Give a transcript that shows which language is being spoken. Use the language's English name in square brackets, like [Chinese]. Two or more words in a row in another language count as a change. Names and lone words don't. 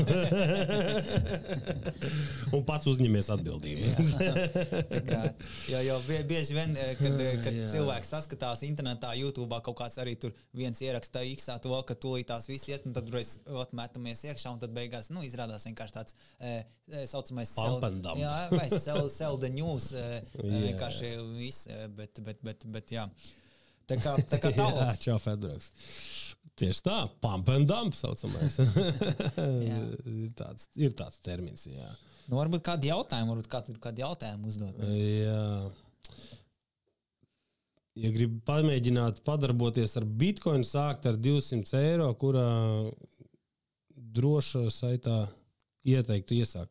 [Latvian] Un pats uzņemies atbildību. Jo bieži vien, kad cilvēks saskatās internetā, YouTube'ā kaut kāds arī tur viens ierakstā X-ā to, ka tūlītās viss iet, un tad reiz metamies iekšā, un tad beigās, izrādās vienkārši tāds saucamais [English] sell the news, [Latvian] vienkārši viss, bet jā. Tā kā tālāk. Čau, Fedbroks. Tieši tā, [English] pump and dump [Latvian] saucamais. ir tāds termins, jā. Varbūt kādi jautājumi uzdot. Jā. Ja grib pamēģināt padarboties ar Bitcoin, sākt ar 200 eiro, kurā drošā saitā ieteiktu iesākt.